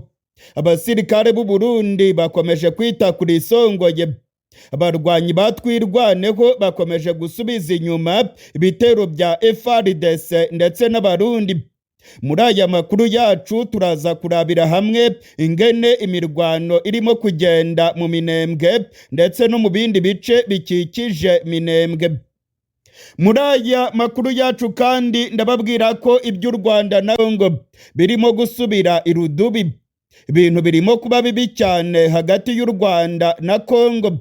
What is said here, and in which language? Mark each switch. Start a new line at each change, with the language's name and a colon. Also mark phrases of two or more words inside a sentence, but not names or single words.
Kinyarwanda: Abasirikare b'u Burundi bakomeje kwita kuri Isongoye. Abarwanyi batwirwaneho bakomeje gusubiza inyuma ibitero bya FARDC ndetse n'abarundi. Muri aya makuru yacu turaza kurabira hamwe ingene imirwano irimo kugenda mu Minembwe ndetse no mu bindi bice bikikije Minembwe. Muri aya makuru yacu kandi ndababwira ko iby'u Rwanda na Kongo birimo gusubira irudubi. Ibintu birimo kuba bibi cyane hagati y'u Rwanda na Kongo.